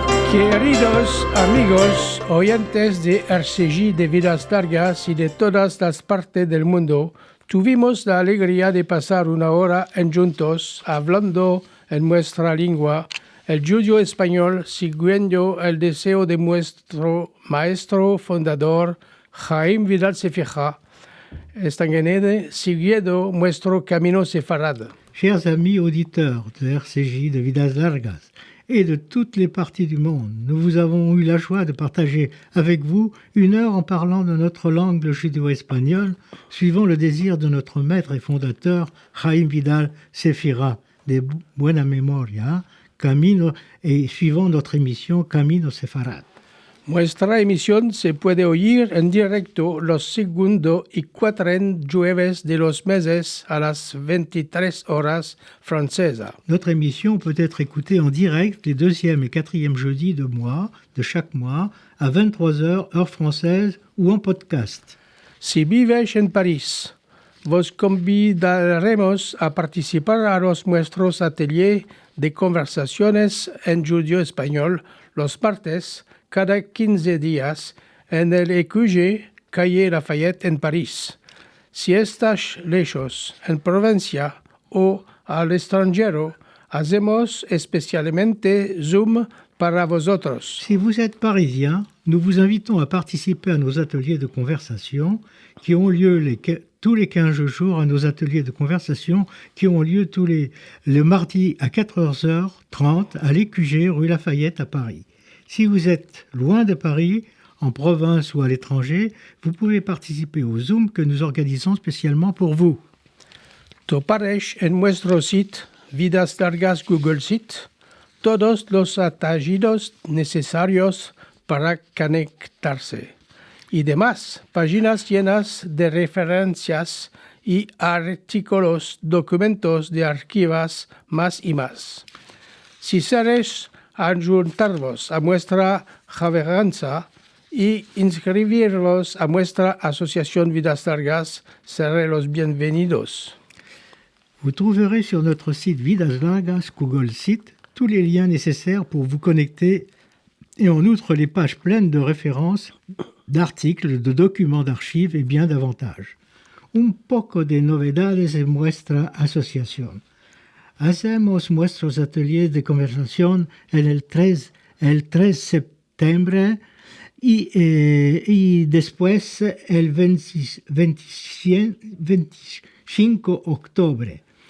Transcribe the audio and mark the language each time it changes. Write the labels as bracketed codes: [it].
[lad] Queridos amigos oyentes de RCJ de Vidas Largas y de todas las partes del mundo, tuvimos la alegría de pasar una hora juntos hablando en nuestra lengua, el judío español, siguiendo el deseo de nuestro maestro fundador, Jaime Vidal Sefira, Estanguenede, siguiendo nuestro camino sefarad. [fr] Chers amis auditeurs de RCJ de Vidas Largas et de toutes les parties du monde, nous avons eu la joie de partager avec vous une heure en parlant de notre langue, le judéo-espagnol, suivant le désir de notre maître et fondateur, Jaime Vidal Sefira, de buena memoria, Camino, et suivant notre émission Camino Sefarad. [lad] Nuestra emisión se puede oír en directo los segundo y cuatro jueves de los meses a las 23 horas francesa. [fr] Notre émission peut être écoutée en direct les deuxième et quatrième jeudis de chaque mois, à 23h, heure française, ou en podcast. [lad] Si vives en París, vos convidaremos a participar a nuestros ateliers de conversaciones en judío español los martes cada 15 días en el EQG, calle Lafayette en París. Si estás lejos, en provincia o al extranjero, hacemos especialmente Zoom para vosotros. [fr] Si vous êtes parisien, nous vous invitons à participer à nos ateliers de conversation qui ont lieu tous les 15 jours, à nos ateliers de conversation qui ont lieu le mardi à 4h30 à l'EQG, rue Lafayette à Paris. Si vous êtes loin de Paris, en province ou à l'étranger, vous pouvez participer au Zoom que nous organisons spécialement pour vous. [lad] Topareis en nuestro site Vidas Largas Google Site todos los atallidos necesarios para conectarse y demás páginas llenas de referencias y artículos, documentos de archivos más y más. Si seréis adjuntarvos a nuestra javeranza y inscribirvos a nuestra asociación Vidas Largas, serez los bienvenidos. [fr] Vous trouverez sur notre site Vidas Largas Google Site tous les liens nécessaires pour vous connecter et en outre les pages pleines de références, d'articles, de documents d'archives et bien davantage. [lad] Un poco de novedades en nuestra asociación. Hacemos nuestros ateliers de conversación en el 3 de septiembre y después el 25 de octubre.